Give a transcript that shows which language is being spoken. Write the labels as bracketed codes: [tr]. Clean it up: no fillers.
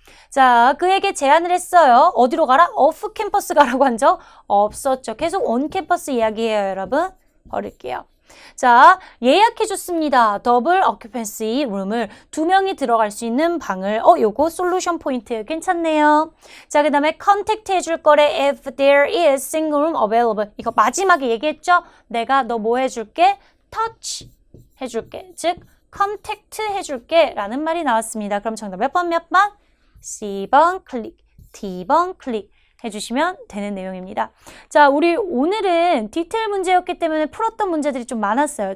[ko] 자, 그에게 제안을 했어요. 어디로 가라? off 캠퍼스 가라고 한 적 없었죠. 계속 on 캠퍼스 이야기해요, 여러분. 버릴게요. 자, 예약해줬습니다. 더블 occupancy 룸을 2명이 들어갈 수 있는 방을. 요거 솔루션 포인트 괜찮네요. 자, 그 다음에 contact 해줄 거래. [en] If there is single room available. [ko] 이거 마지막에 얘기했죠? 내가 너 뭐 해줄게? touch 해줄게. 즉, contact 해줄게 라는 말이 나왔습니다. 그럼 정답 몇 번? C번 클릭, D번 클릭. 해주시면 되는 내용입니다. 자, 우리 오늘은 디테일 문제였기 때문에 풀었던 문제들이 좀 많았어요.